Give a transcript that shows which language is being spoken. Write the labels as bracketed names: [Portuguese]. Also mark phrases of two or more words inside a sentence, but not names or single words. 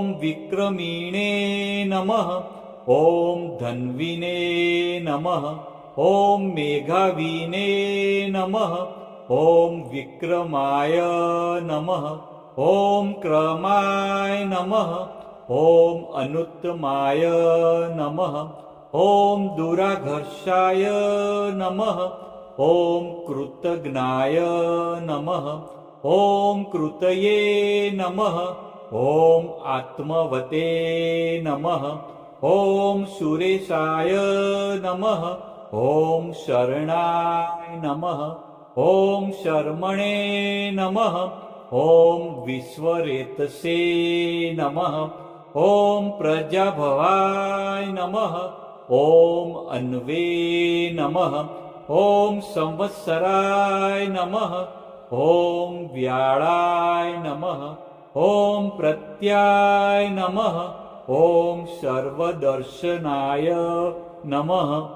[Sanskrit] विक्रमिणे नमः, ओम धन्विने नमः, ओम मेधाविने नमः, ओम विक्रमाय नमः, ओम क्रमाय नमः, ओम अनुत्तमाय नमः, ओम दुराधर्षाय नमः, ओम कृतज्ञाय नमः, ओम कृतये नमः, ॐ आत्मवते नमः ॐ सुरेशाय नमः ॐ शरणाय नमः ॐ शर्मणे नमः ॐ विश्वरेतसे नमः ॐ प्रजाभवाय नमः ॐ अन्वे नमः ॐ संवत्सराय नमः ॐ व्याळाय नमः ॐ प्रत्याय नमः ॐ सर्वदर्शनाय नमः